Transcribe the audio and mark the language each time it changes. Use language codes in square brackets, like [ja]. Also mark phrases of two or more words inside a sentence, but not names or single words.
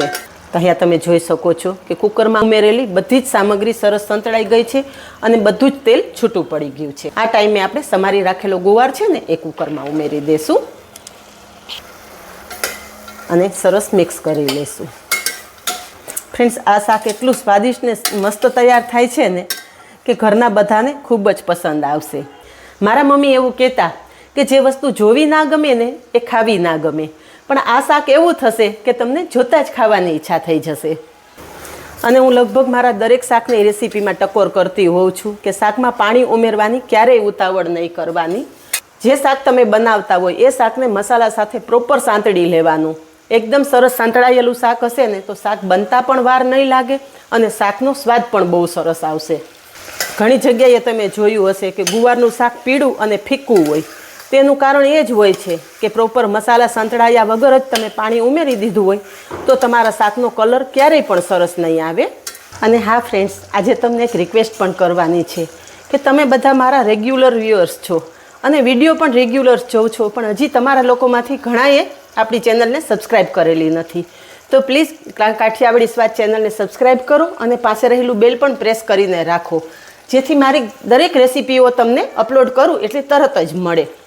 [gu] તો અહીંયા તમે જોઈ શકો છો કે કૂકરમાં ઉમેરેલી બધી જ સામગ્રી સરસ સંતળાઈ ગઈ છે અને બધું જ તેલ છૂટું પડી ગયું છે। આ ટાઇમે આપણે સમારી રાખેલો ગુવાર છે ને એ કૂકરમાં ઉમેરી દેશું અને સરસ મિક્સ કરી લેશું। ફ્રેન્ડ્સ, આ શાક એટલું સ્વાદિષ્ટ ને મસ્ત તૈયાર થાય છે ને કે ઘરના બધાને ખૂબ જ પસંદ આવશે। મારા મમ્મી એવું કહેતા કે જે વસ્તુ જોવી ના ગમે ને એ ખાવી ના ગમે, પણ આ શાક એવું થશે કે તમને જોતા જ ખાવાની ઇચ્છા થઈ જશે। અને હું લગભગ મારા દરેક શાકની રેસિપીમાં ટકોર કરતી હોઉં છું કે શાકમાં પાણી ઉમેરવાની ક્યારેય ઉતાવળ નહીં કરવાની। જે શાક તમે બનાવતા હોય એ શાકને મસાલા સાથે પ્રોપર સાંતળી લેવાનું। એકદમ સરસ સાંતળાયેલું શાક હશે ને તો શાક બનતા પણ વાર નહીં લાગે અને શાકનો સ્વાદ પણ બહુ સરસ આવશે। ઘણી જગ્યાએ તમે જોયું હશે કે ગુવારનું શાક પીળું અને ફિક્કું હોય। તેનું કારણ એ જ હોય છે કે પ્રોપર મસાલા સંતળાયા વગર જ તમે પાણી ઉમેરી દીધું હોય તો તમારા શાકનો કલર ક્યારેય પણ સરસ નહીં આવે। અને હા ફ્રેન્ડ્સ, આજે તમને એક રિક્વેસ્ટ પણ કરવાની છે કે તમે બધા મારા [en] regular viewers [gu] છો અને વિડીયો પણ રેગ્યુલર જોઉં છો, પણ હજી તમારા લોકોમાંથી ઘણાએ આપણી ચેનલને સબસ્ક્રાઈબ કરેલી નથી. તો પ્લીઝ કાઠિયાવાડી સ્વાદ ચેનલને સબસ્ક્રાઈબ કરો અને પાસે રહેલું બેલ પણ પ્રેસ કરીને રાખો, જેથી મારી દરેક રેસીપીઓ તમને અપલોડ કરું એટલે તરત જ મળે.